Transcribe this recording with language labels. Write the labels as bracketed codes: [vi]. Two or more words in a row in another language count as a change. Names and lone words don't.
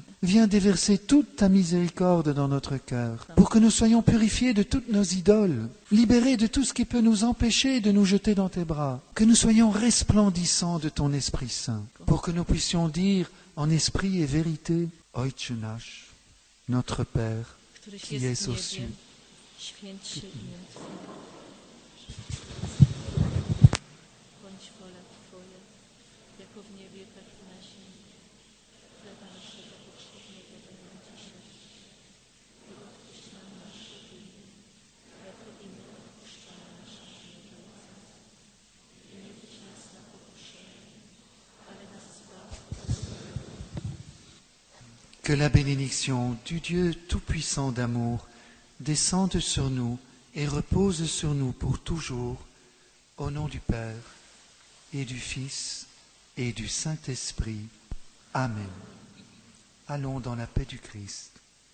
[fr] Viens déverser toute ta miséricorde dans notre cœur, pour que nous soyons purifiés de toutes nos idoles, libérés de tout ce qui peut nous empêcher de nous jeter dans tes bras, que nous soyons resplendissants de ton Esprit Saint, pour que nous puissions dire en esprit et vérité, [pl] Ojcze nasz, [fr] notre Père, qui es aux cieux. [pl] Święci imię Twoje. Bądź wola Twoja, jako w niebie, tak i na ziemi. Chleba naszego powszedniego daj nam dzisiaj i odpuść nam nasze winy, jako i my odpuszczamy naszym winowajcom. I nie wódź nas na pokuszenie, ale nas zbaw od złego. [fr] Que la bénédiction du Dieu Tout-Puissant d'amour descende sur nous et repose sur nous pour toujours, au nom du Père et du Fils et du Saint-Esprit. Amen. Allons dans la paix du Christ.